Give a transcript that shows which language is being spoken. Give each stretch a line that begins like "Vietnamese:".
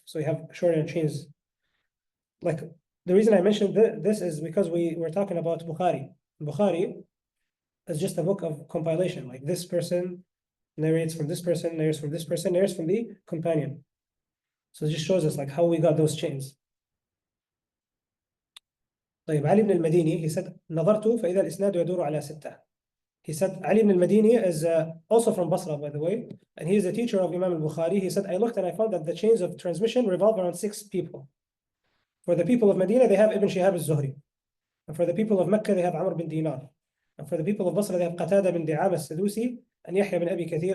English: So you have shorter chains. Like the reason I mentioned this is because we were talking about Bukhari. Bukhari is just a book of compilation. Like this person narrates from this person, narrates from this person, narrates from the companion. So it just shows us like how we got those chains.
Arabic: طيب علي بن المديني,
English: he said
Arabic: نظرت فإذا الإسناد يدور على 6.
English: He said Ali ibn al-Madini is also from Basra, by the way, and he is a teacher of Imam al-Bukhari. He said, I looked and I found that the chains of transmission revolve around 6 people. For the people of Medina, they have Ibn Shihab al-Zuhri. And for the people of Mecca, they have Amr bin Dinar. And for the people of Basra, they have Qatada bin Di'am al-Sadusi and Yahya bin Abi Kathir.